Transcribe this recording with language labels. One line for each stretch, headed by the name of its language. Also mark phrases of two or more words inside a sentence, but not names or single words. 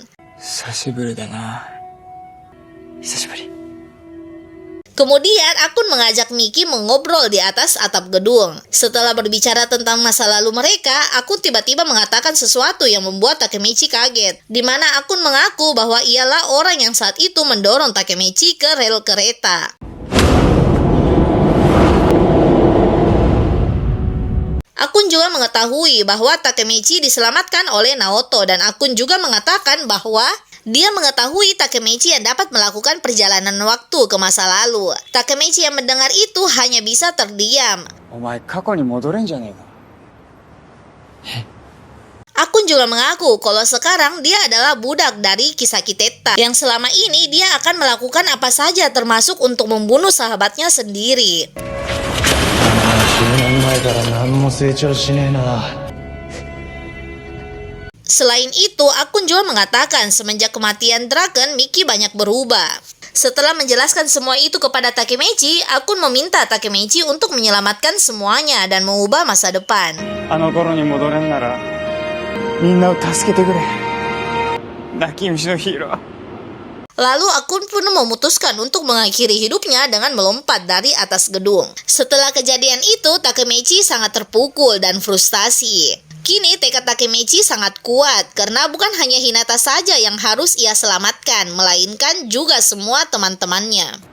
Japanese: 久しぶりだな。久しぶり。
Indonesian: Kemudian Akun mengajak Miki mengobrol di atas atap gedung. Setelah berbicara tentang masa lalu mereka, Akun tiba-tiba mengatakan sesuatu yang membuat Takemichi kaget. Di mana Akun mengaku bahwa ialah orang yang saat itu mendorong Takemichi ke rel kereta. Akun juga mengetahui bahwa Takemichi diselamatkan oleh Naoto dan Akun juga mengatakan bahwa dia mengetahui Takemichi yang dapat melakukan perjalanan waktu ke masa lalu. Takemichi yang mendengar itu hanya bisa terdiam.
Japanese: お前過去に戻れんじゃねえか。
Indonesian: Akun juga mengaku kalau sekarang dia adalah budak dari Kisaki Tetta yang selama ini dia akan melakukan apa saja termasuk untuk membunuh sahabatnya sendiri.
Japanese: 10 年前から何も成長しねえな。
Indonesian: Selain itu, akun juga mengatakan semenjak kematian Draken, Miki banyak berubah. Setelah menjelaskan semua itu kepada Takemichi, akun meminta Takemichi untuk menyelamatkan semuanya dan mengubah masa depan.
Japanese: あの頃に戻れんならみんなを助けてくれ泣き虫のヒーロー
Indonesian: Lalu akun pun memutuskan untuk mengakhiri hidupnya dengan melompat dari atas gedung. Setelah kejadian itu, Takemichi sangat terpukul dan frustasi. Kini tekad Takemichi sangat kuat karena bukan hanya Hinata saja yang harus ia selamatkan, melainkan juga semua teman-temannya.